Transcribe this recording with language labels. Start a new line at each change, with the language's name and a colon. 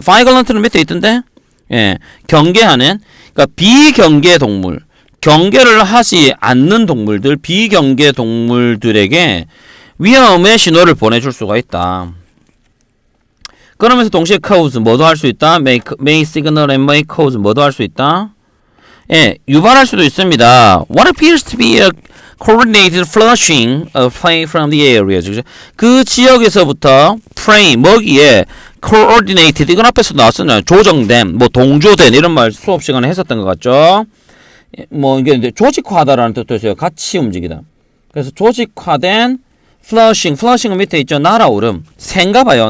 Korean: violent는 밑에 있던데? 예, 경계하는, 그러니까 비경계 동물, 경계를 하지 않는 동물들, 비경계 동물들에게 위험의 신호를 보내줄 수가 있다. 그러면서 동시에 cause, 뭐도 할 수 있다.
English: may signal and may cause,
Korean: 뭐도 할 수 있다. 예, 유발할 수도 있습니다.
English: What appears to be a coordinated flushing of prey from the area.
Korean: 그 지역에서부터 prey, 먹이에 coordinated, 이건 앞에서 나왔었나요? 조정된, 동조된, 이런 말 수업 시간에 했었던 것 같죠? 이게 이제 조직화하다라는 뜻도 있어요. 같이 움직이다. 그래서 조직화된 flushing은 밑에 있죠. 날아오름. 새인가 봐요.